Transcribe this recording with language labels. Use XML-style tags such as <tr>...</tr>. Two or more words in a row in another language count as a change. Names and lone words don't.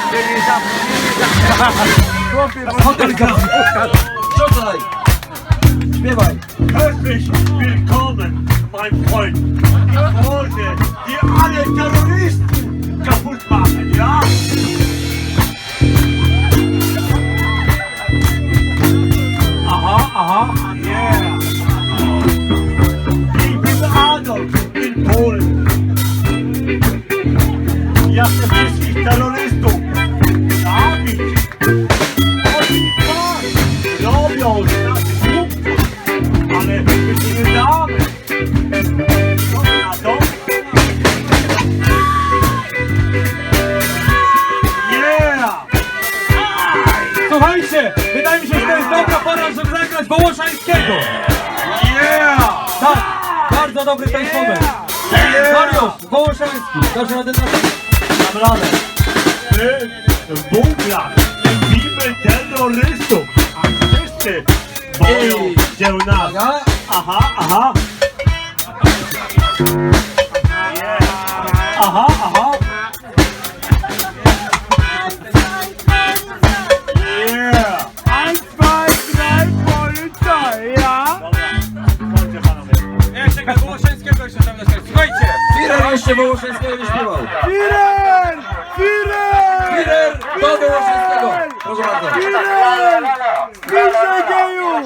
<pl>Chłopie, Hotel Grand. Wczoraj. śpiewaj.</pl> <de>Herzlich willkommen, mein Freund. Ich wollte die alle Terroristen kaputt machen, ja? Aha, aha, yeah. Ich bin Adolf in Polen.</de> <pl>Ja chcę wszystkich terrorystów zabić. Oni tak robią z naszych chłopców, ale my się nie damy. Co na to? Yeah! Słuchajcie, wydaje mi się, że to jest dobra pora, żeby zagrać Wołoszańskiego. Yeah! Tak, bardzo dobry ten moment. Mariusz, Wołoszański, dasz radę na Mam radę. My w bunkrach bijmy terrorystów, a wszyscy boją się nas. Uwaga. Aha, aha. Yeah. Aha, aha. Yeah. 1, 2, 3,</pl> <de>Polizei, ja?</de> <pl>Dobra, chodźcie panowie. Jeszcze Wołoszańskiego jeszcze tam naśpiewać. Słuchajcie, Firer jeszcze Wołoszańskiego nie śpiewał. Firer! Firer! Firer do Wołoszańskiego. Proszę bardzo. Firer! Firer geju!</pl>